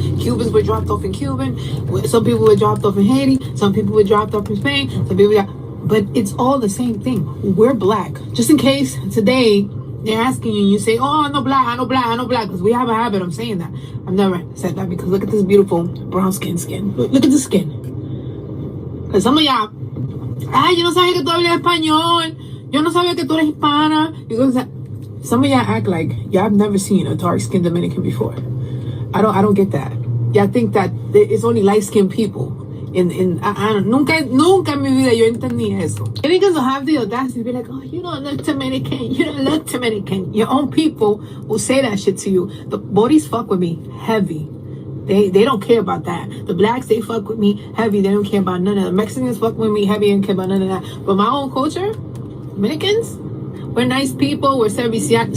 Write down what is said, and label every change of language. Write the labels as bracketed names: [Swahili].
[English] Cubans were dropped off in Cuban. Some people were dropped off in Haiti. Some people were dropped off in Spain. But it's all the same thing. We're black. Just in case today they're asking you, and you say, oh, I know black, because we have a habit of saying that. I've never said that because look at this beautiful brown skin. Look at the skin. Because some of y'all, [Spanish] yo no sabía que tú hablas español. Yo no sabía que tú eres hispana. [English] Some of y'all act like y'all have never seen a dark-skinned Dominican before. I don't get that. Y'all think that it's only light-skinned people. [Spanish] Nunca en mi vida yo entendí eso. [English] Dominicans will have the audacity to be like, oh, you don't look Dominican. Your own people will say that shit to you. The bodies fuck with me heavy. They don't care about that. The blacks, they fuck with me heavy. They don't care about none of that. The Mexicans fuck with me heavy and care about none of that. But my own culture, Dominicans, we're nice people. We're servicial.